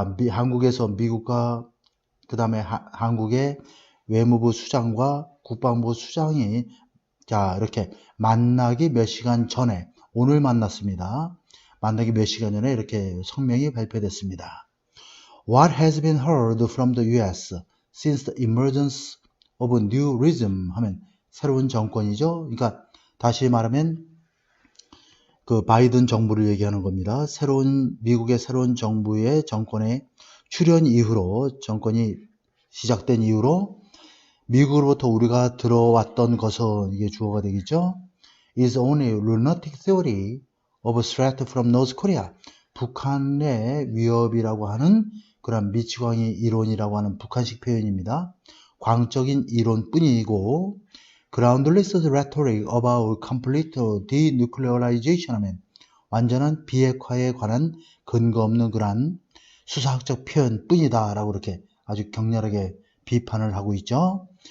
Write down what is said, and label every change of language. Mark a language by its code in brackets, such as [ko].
[ko] 한국에서 미국과 그 다음에 한국의 외무부 수장과 국방부 수장이 이렇게 만나기 몇 시간 전에 오늘 만났습니다. 만나기 몇 시간 전에 이렇게 성명이 발표됐습니다. [en] What has been heard from the US since the emergence of a new regime [ko] 하면 새로운 정권이죠. 그러니까 다시 말하면 그 바이든 정부를 얘기하는 겁니다. 미국의 새로운 정부의 정권의 출현 이후로 정권이 시작된 이후로 미국으로부터 우리가 들어왔던 것은 이게 주어가 되겠죠. [en] is only lunatic theory of threat from North Korea. [ko] 북한의 위협이라고 하는 그런 미치광이 이론이라고 하는 북한식 표현입니다. 광적인 이론뿐이고 [en] groundless rhetoric about complete denuclearization [ko] 하면 완전한 비핵화에 관한 근거 없는 그러한 수사학적 표현뿐이다 라고 이렇게 아주 격렬하게 비판을 하고 있죠.